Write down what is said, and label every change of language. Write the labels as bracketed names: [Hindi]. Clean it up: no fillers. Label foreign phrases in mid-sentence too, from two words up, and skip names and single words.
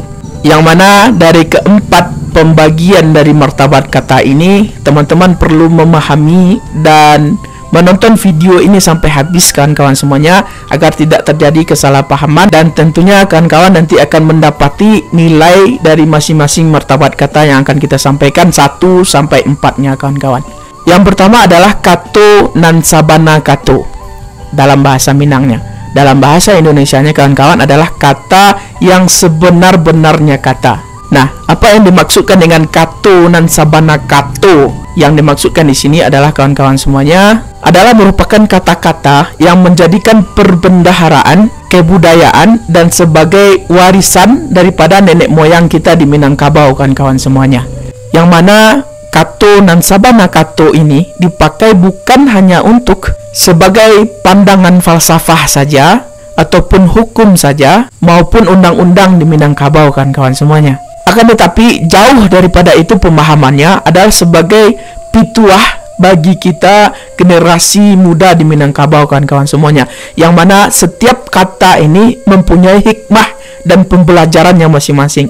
[Indonesian] Yang mana dari keempat pembagian dari martabat kata ini, teman-teman perlu memahami dan menonton video ini sampai habis kawan-kawan semuanya, agar tidak terjadi kesalahpahaman, dan tentunya kawan-kawan nanti akan mendapati nilai dari masing-masing martabat kata yang akan kita sampaikan 1 sampai 4-nya kawan-kawan. Yang pertama adalah [Minangkabau] kato nan sabana kato [Indonesian] dalam bahasa Minangnya. Dalam bahasa Indonesianya kawan-kawan adalah kata yang sebenar-benarnya kata. Nah, apa yang dimaksudkan dengan [Minangkabau] kato nan sabana kato? [Indonesian] Yang dimaksudkan di sini adalah kawan-kawan semuanya adalah merupakan kata-kata yang menjadikan perbendaharaan, kebudayaan dan sebagai warisan daripada nenek moyang kita di Minangkabau kawan-kawan semuanya. Yang mana [Minangkabau] kato nan sabana kato [Indonesian] ini dipakai bukan hanya untuk sebagai pandangan falsafah saja ataupun hukum saja maupun undang-undang di Minangkabau kawan-kawan semuanya. Akan tetapi jauh daripada itu pemahamannya adalah sebagai pituah bagi kita generasi muda di Minangkabau kawan-kawan semuanya, yang mana setiap kata ini mempunyai hikmah dan pembelajarannya masing-masing.